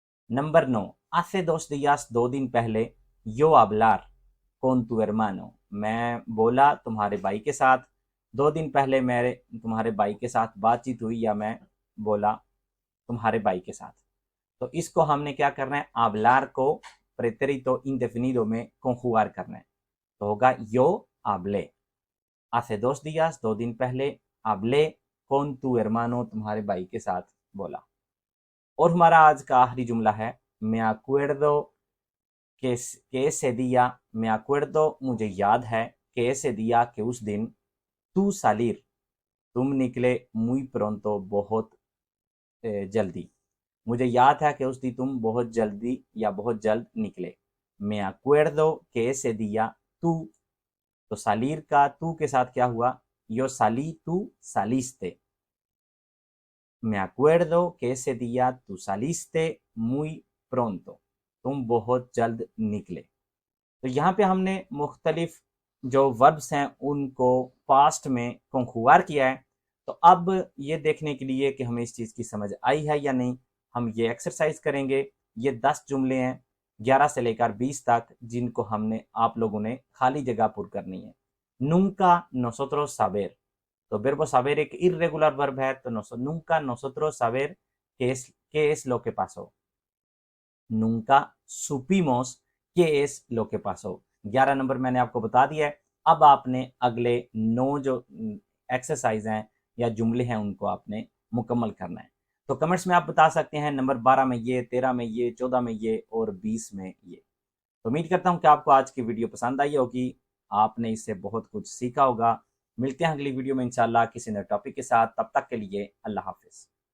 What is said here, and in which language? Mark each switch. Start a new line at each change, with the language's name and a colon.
Hindi: Number 9,
Spanish: hace 2 días,
Hindi: 2 दिन पहले,
Spanish: yo hablar con tu hermano,
Hindi: मैं बोला तुम्हारे भाई के साथ। 2 दिन पहले मेरे तुम्हारे भाई के साथ बातचीत हुई या मैं बोला तुम्हारे भाई के साथ। तो इसको हमने क्या करना है? hablar को pretérito indefinido में conjugar करना है। तो होगा
Spanish: yo hablé, hace 2 días,
Hindi: 2 दिन पहले,
Spanish: hablé
Hindi: कौन तू hermano तुम्हारे भाई के साथ बोला। और हमारा आज का आखिरी जुमला है
Spanish: me acuerdo que ese día, me acuerdo
Hindi: मुझे याद है,
Spanish: que ese día
Hindi: के उस दिन,
Spanish: tú salir
Hindi: तुम निकले,
Spanish: muy pronto
Hindi: बहुत जल्दी। मुझे याद है कि उस दिन तुम बहुत जल्दी या बहुत जल्द निकले।
Spanish: me acuerdo que ese día tú,
Hindi: तो सालिर का तू के साथ क्या हुआ,
Spanish: yo salí tú saliste। me acuerdo que ese día tú saliste muy pronto,
Hindi: तुम बहुत जल्द निकले। तो यहाँ पे हमने मुख्तलिफ जो वर्ब्स हैं उनको पास्ट में कंखुआर किया है। तो अब ये देखने के लिए कि हमें इस चीज़ की समझ आई है या नहीं, हम ये एक्सरसाइज करेंगे। ये 10 जुमले हैं 11 से लेकर 20 तक, जिनको हमने आप लोगों ने खाली जगह पुर करनी है।
Spanish: nunca nosotros saber,
Hindi: तो verbo saber एक इर्रेगुलर वर्ब है,
Spanish: तो nunca nosotros saber qué es lo que pasó। nunca supimos qué es lo que pasó।
Hindi: 11 number मैंने आपको बता दिया है। अब आपने अगले 9 जो एक्सरसाइज हैं या जुमले हैं उनको आपने मुकम्मल करना है। तो कमेंट्स में आप बता सकते हैं नंबर 12 में ये, 13 में ये, 14 में ये और 20 में ये। तो उम्मीद करता हूँ कि आपको आज की वीडियो पसंद आई होगी, आपने इससे बहुत कुछ सीखा होगा। मिलते हैं अगली वीडियो में इंशाल्लाह किसी नए टॉपिक के साथ, तब तक के लिए अल्लाह हाफिज।